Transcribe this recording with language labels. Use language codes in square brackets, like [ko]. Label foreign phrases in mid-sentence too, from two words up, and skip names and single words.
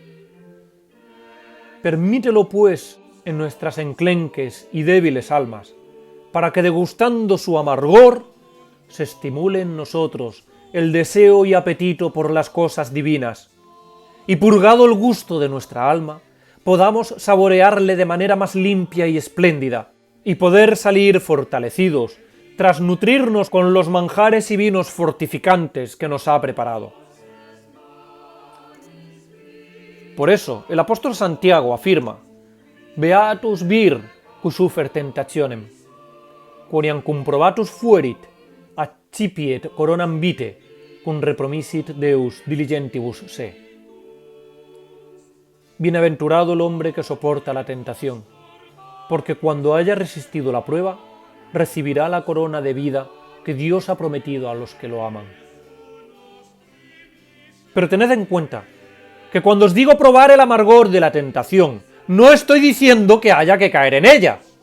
[es] Permítelo, pues, en nuestras enclenques y débiles almas, para que degustando su amargor, se estimule en nosotros el deseo y apetito por las cosas divinas, y purgado el gusto de nuestra alma, podamos saborearle de manera más limpia y espléndida, y poder salir fortalecidos, tras nutrirnos con los manjares y vinos fortificantes que nos ha preparado. Por eso, el apóstol Santiago afirma: [la] Beatus vir, qui suffer tentationem, quoniam comprobatus fuerit, accipiet coronam vitae, cum repromissit Deus diligentibus se. [es] Bienaventurado el hombre que soporta la tentación, porque cuando haya resistido la prueba, recibirá la corona de vida que Dios ha prometido a los que lo aman. Pero tened en cuenta que cuando os digo probar el amargor de la tentación, no estoy diciendo que haya que caer en ella.